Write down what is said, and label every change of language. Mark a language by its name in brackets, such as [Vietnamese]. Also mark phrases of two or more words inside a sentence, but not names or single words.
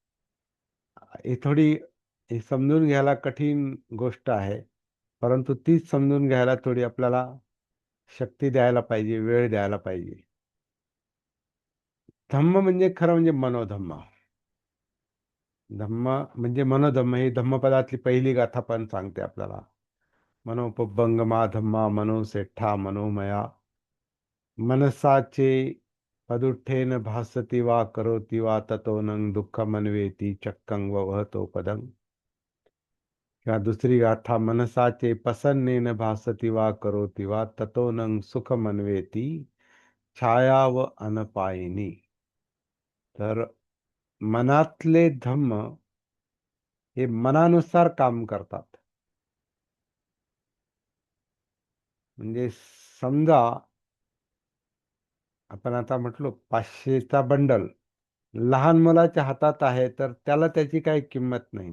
[Marathi] ही समजून घ्यायला कठीण गोष्ट आहे, परंतु तीच समजून घ्यायला थोडी आपल्याला शक्ती द्यायला पाहिजे, वेळ द्यायला पाहिजे. धम्म म्हणजे खरं म्हणजे मनोधम्म. धम्म म्हणजे मनोधम्म ही धम्मपदातली पहिली गाथा पण सांगते आपल्याला. [Pali] मनोपबंगमा धम्मा मनोसेठ्ठा मनोमया मनसाचे पदुठ्ठेन भासति वा करोति वा ततो न दुःखमन्वेति चक्कं वहतो पदं. [Marathi] किंवा दुसरी गाथा, [Pali] मनसाचे प्रसन्नेन भासति वा करोति वा ततो न सुखमन्वेति छायाव अनपायिनी. [Marathi] तर मनातले धम्म हे मनानुसार काम करतात. म्हणजे समजा आपण आता म्हटलो 500चा बंडल लहान मुलाच्या हातात आहे, तर त्याला त्याची काही किंमत नाही.